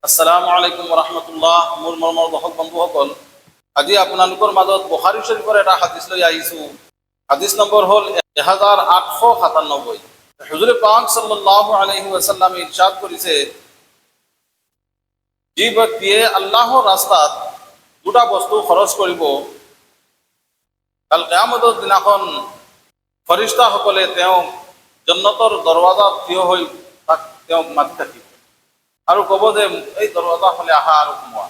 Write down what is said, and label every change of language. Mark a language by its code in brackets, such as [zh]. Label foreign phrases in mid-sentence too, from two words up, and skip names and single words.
[ar] السلام عليكم رحمة الله. [as] মোৰ মৰমৰ দৰ্শক বন্ধুসকল, আজি আপোনালোকৰ মাজত বুখাৰী শৰীফৰ এটা হাদিছ লৈ আহিছোঁ। হাদিছ নম্বৰ হ'ল 1897। হুজুৰ পাক [ar] صلى الله عليه وسلم [as] ইৰশাদ কৰিছে, যি ব্যক্তিয়ে আল্লাহৰ ৰাস্তাত দুটা বস্তু খৰচ কৰিব, কাল কিয়ামতৰ দিনাখন ফৰিষ্টাসকলে তেওঁক জান্নাতৰ দৰৱাজাত থিয় হৈ তেওঁক মাতি থাকিব আৰু ক'ব যে এই দৰৱাজা ফালে আহা আৰু সোমোৱা।